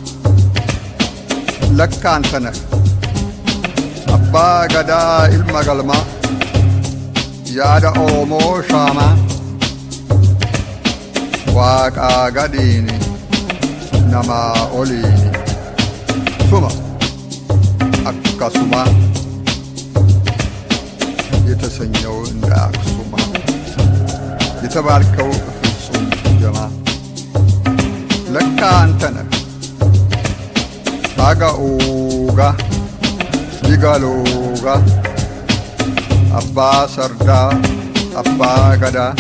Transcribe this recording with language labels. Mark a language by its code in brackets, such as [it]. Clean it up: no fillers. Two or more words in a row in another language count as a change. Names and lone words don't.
[om] Lakkaan Tana Abbaa Gadaa ilma galmaa yaada Oromoo shaamaa Waaqaa gadiini namaa oliini suma akkasuma [am] የተሰኘው እንደ አክሱማ የተባልከው ፍጹም ጀማ ለካ አንተ ነህ አጋኡጋ ዲጋሎጋ አባ ሰርዳ አባ ገዳ